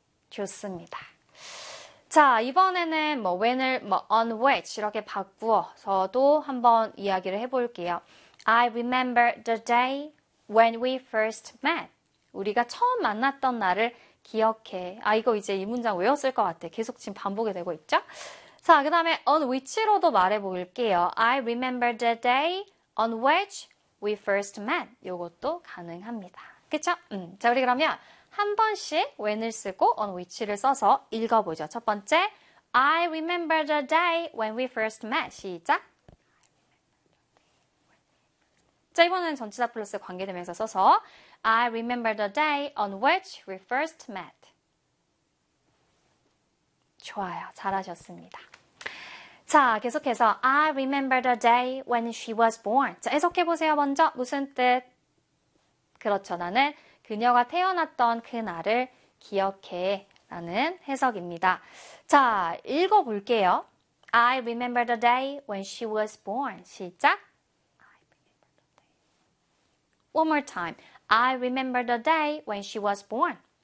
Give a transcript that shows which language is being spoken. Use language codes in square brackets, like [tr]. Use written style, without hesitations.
[ko] 좋습니다. 자, 이번에는 뭐 when을 뭐 on which 이렇게 바꾸어서도 한번 이야기를 해볼게요. [en] I remember the day when we first met. [ko] 우리가 처음 만났던 날을 기억해. 아, 이거 이제 이 문장 외웠을 것 같아. 계속 지금 반복이 되고 있죠? 자, 그 다음에 on which로도 말해볼게요. [en] I remember the day on which we first met. [ko] 이것도 가능합니다. 그쵸? 자, 우리 그러면 한 번씩 when을 쓰고 on which를 써서 읽어보죠. 첫 번째, [en] I remember the day when we first met. [ko] 시작. 자, 이번에는 전치사 플러스 관계대명사 써서 [en] I remember the day on which we first met. [ko] 좋아요. 잘하셨습니다. 자, 계속해서 [en] I remember the day when she was born. [ko] 자, 해석해보세요, 먼저. 무슨 뜻? 그렇죠. 나는 그녀가 태어났던 그날을 기억해. 라는 해석입니다. 자, 읽어볼게요. [en] I remember the day when she was born. [ko] 시작. [en] One more time. I remember the day when she was born.